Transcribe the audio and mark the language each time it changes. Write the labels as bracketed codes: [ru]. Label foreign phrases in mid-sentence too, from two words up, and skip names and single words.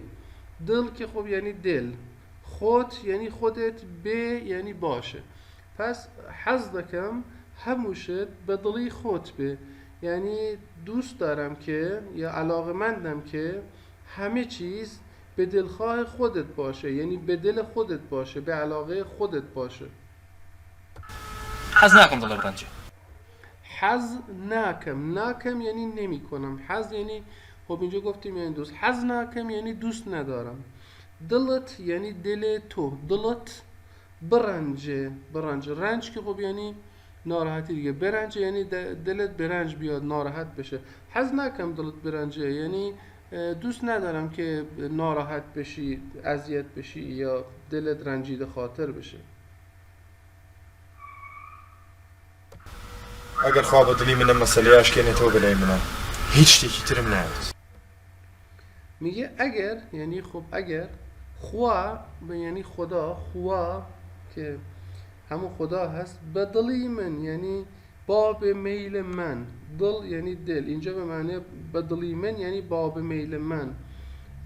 [fa] دل که خب یعنی دل، خود یعنی خودت، به یعنی باشه. پس [ckb] حز دکم هموشت بدلی خود به، [fa] یعنی دوست دارم که یا علاقمندم که همه چیز به دلخواه خودت باشه، یعنی به دل خودت باشه، به علاقه خودت باشه. [ckb] حەز ناکەم دڵە بڕەنجە. حز ناکم [fa] یعنی نمی کنم. حز یعنی خب اینجا گفتیم یعنی دوست. [ckb] حز ناکم [fa] یعنی دوست ندارم. دلت یعنی دل تو، [ckb] دلت برنجه. [fa] رنج که خب یعنی ناراحتی دیگه. برنجه یعنی دلت برنج بیاد، ناراحت بشه. [ckb] حز نکم دلت برنجه [fa] یعنی دوست ندارم که ناراحت بشی، اذیت بشی یا دلت رنجیده خاطر بشه. [ckb] ئەگەر خوا بە دڵی منە مەسەلەیە ئاشکێنێتەوە بەلای منە هیچ شتێکی ترم ناوێت. [fa] میگه اگر یعنی خب اگر، خوا یعنی خدا، خوا که همون خدا هست. [ckb] بدلی من [fa] یعنی باب میل من. دل یعنی دل، اینجا به معنی [ckb] بدلی من [fa] یعنی باب میل من.